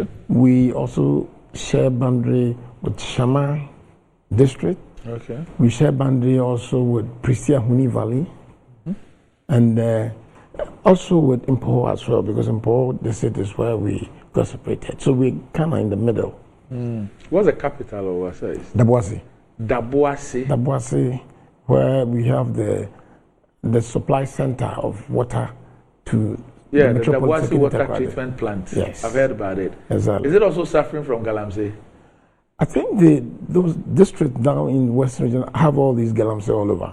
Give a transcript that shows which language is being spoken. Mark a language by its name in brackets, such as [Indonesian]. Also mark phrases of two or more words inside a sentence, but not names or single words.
[English] We also share boundary with Shama district. Okay. We share boundary also with Prisia Huni Valley. And also with Impoho as well, because Impoho district is where we got separated. So we're kind of in the middle. What's the capital of Wasa East? Dabuasi. Dabuasi. Dabuasi, where we have the supply center of water to the Dabuasi water treatment plant. Yes. I've heard about it. Exactly. Is it also suffering from Galamsey? I think those districts down in Western Region have all these Galamsey all over.